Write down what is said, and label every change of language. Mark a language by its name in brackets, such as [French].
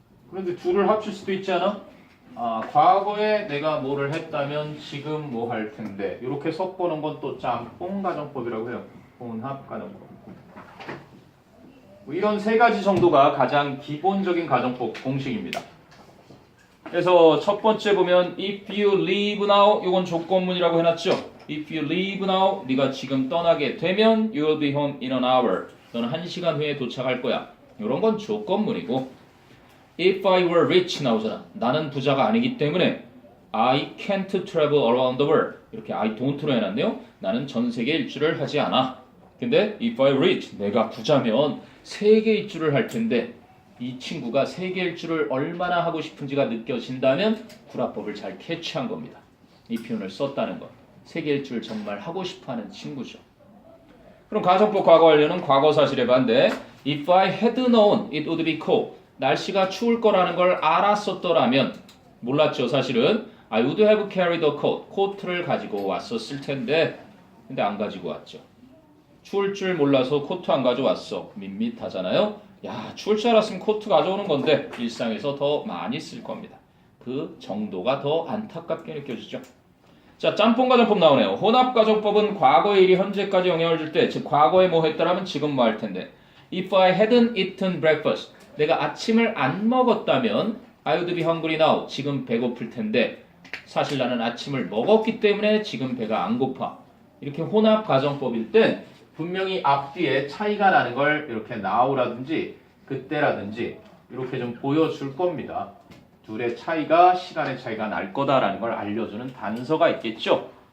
[Korean] 그런데 둘을 합칠 수도 있지 않아? 과거에 내가 뭐를 했다면 지금 뭐 할 텐데 이렇게 섞어놓은 건 또 짬뽕 가정법이라고 해요. 혼합 가정법. 이런 세 가지 정도가 가장 기본적인 가정법 공식입니다. 그래서 첫 번째 보면 [English] if you leave now [Korean] 이건 조건문이라고 해놨죠. [English] if you leave now [Korean] 네가 지금 떠나게 되면 [English] you will be home in an hour. [Korean] 너는 1시간 후에 도착할 거야. 이런 건 조건문이고 [English] if I were rich [Korean] 나오잖아. 나는 부자가 아니기 때문에 [English] I can't travel around the world. [Korean] 이렇게 [English] I don't [Korean] 로 해놨네요. 나는 전 세계 일주를 하지 않아. 근데 [English] if I rich [Korean] 내가 부자면 세계 일주를 할 텐데 이 친구가 세계 일주를 얼마나 하고 싶은지가 느껴진다면 구라법을 잘 캐치한 겁니다. 이 표현을 썼다는 것. 세계 일주를 정말 하고 싶어하는 친구죠. 그럼 가정법 과거 완료는 과거 사실의 반대. [English] If I had known it would be cold. [Korean] 날씨가 추울 거라는 걸 알았었더라면 몰랐죠 사실은. [English] I would have carried a coat. [Korean] 코트를 가지고 왔었을 텐데 근데 안 가지고 왔죠. 추울 줄 몰라서 코트 안 가져왔어. 밋밋하잖아요. 야, 추울 줄 알았으면 코트 가져오는 건데 일상에서 더 많이 쓸 겁니다. 그 정도가 더 안타깝게 느껴지죠. 자, 짬뽕 가정법 나오네요. 혼합 가정법은 과거의 일이 현재까지 영향을 줄 때, 즉 과거에 뭐 했더라면 지금 뭐 할 텐데. [English] If I hadn't eaten breakfast, [Korean] 내가 아침을 안 먹었다면 [English] I would be hungry now. [Korean] 지금 배고플 텐데 사실 나는 아침을 먹었기 때문에 지금 배가 안 고파. 이렇게 혼합 가정법일 땐 분명히 앞뒤에 차이가 나는 걸 이렇게 now라든지 그때라든지 이렇게 좀 보여줄 겁니다. 둘의 차이가 시간의 차이가 날 거다라는 걸 알려주는 단서가 있겠죠.